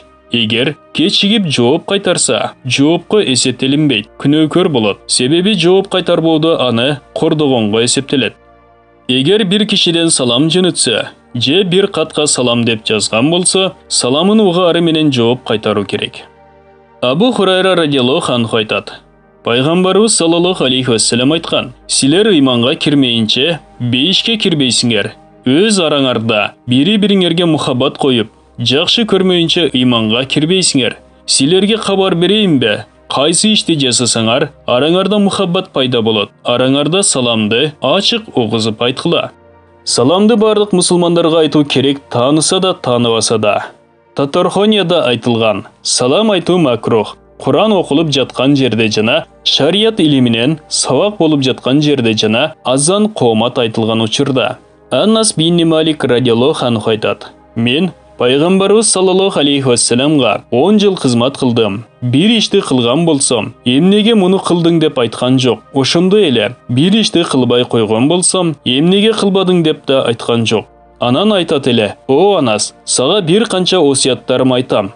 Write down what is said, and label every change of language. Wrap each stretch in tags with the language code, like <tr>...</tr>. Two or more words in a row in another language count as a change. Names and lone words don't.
<ky>Егер кечигип жооп кайтарса, жоопко эсептелинбейт, күнөөкөр болот. Себеби жооп кайтарбоодо аны кордогонго эсептелет. Егер бир кишиден салам жөнөтсө, же бир катка салам деп жазган болсо, саламын угаары менен жооп кайтаруу керек. Абу Хурайра</ky> <ar>رضي الله عنه</ar> <ky>айтат: Пайгамбарыбыз</ky> <ar>صلى الله عليه وسلم</ar> <ky>айткан: "Силер ыйманга кирмейинче бейишке кирбейсиңер. Өз араңарда бири-бириңерге мухаббат коюп, жакшы көрмөйүнчө ыйманга кирбейсиңер. Силерге кабар берейинби? Кайсы ишти жасасаңар, араңарда мухаббат пайда болот. Араңарда саламды ачык угузуп айткыла." Саламды бардык мусулмандарга айтуу керек, тааныса да, тааныбаса да. Татархонияда айтылган: салам айтуу макрух. Куран окулуп жаткан жерде жана шарият илиминен сабак болуп жаткан жерде жана азан коомат айтылган учурда. Аннас бин Малик</ky> <ar>رضي الله عنه</ar> <ky>айтат: "Мен Пайгамбарыбыз</ky> <ar>صلى الله عليه وسلم</ar> <ky>10 жыл кызмат кылдым. Бир ишти кылган болсом, эмнеге муну кылдың деп айткан жок. Ошондой эле бир ишти кылбай койгон болсом, эмнеге кылбадың деп да айткан жок." Анан айтат эле: "О Анас, сага бир канча осуяттарым айтам.</ky>